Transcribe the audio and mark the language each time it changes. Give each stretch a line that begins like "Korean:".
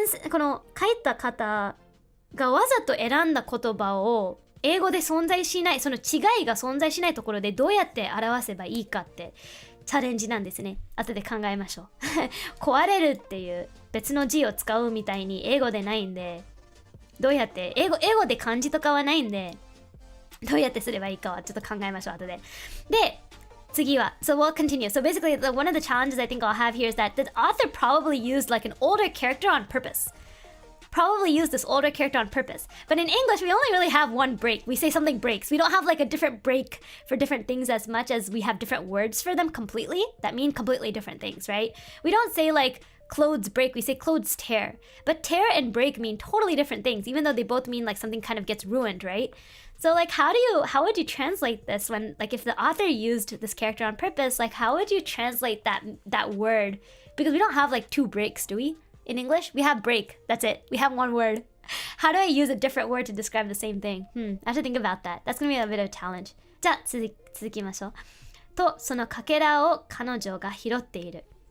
Japanese: この書いた方がわざと選んだ言葉を英語で存在しない、その違いが存在しないところでどうやって表せばいいかってチャレンジなんですね。後で考えましょう壊れるっていう別の字を使うみたいに英語でないんで、どうやって英語で漢字とかはないんで、どうやってすればいいかはちょっと考えましょう後で。で、次は
English: So we'll continue. So basically one of the challenges I think I'll have here is that the author probably used like an older character on purpose. Probably used this older character on purpose. But in English, we only really have one break. We say something breaks. We don't have like a different break for different things as much as we have different words for them completely that mean completely different things, right? We don't say like clothes break, we say clothes tear. But tear and break mean totally different things, even though they both mean like something kind of gets ruined, right? So like how would you translate this when like if the author used this character on purpose, like how would you translate that word? Because we don't have like two breaks, do we? In English, we have break. That's it. We have one word. How do I use a different word to describe the same thing? I have to think about that. That's gonna be a bit of a challenge.
Japanese: じゃあ続きましょう。と、そのかけらを彼女が拾っている。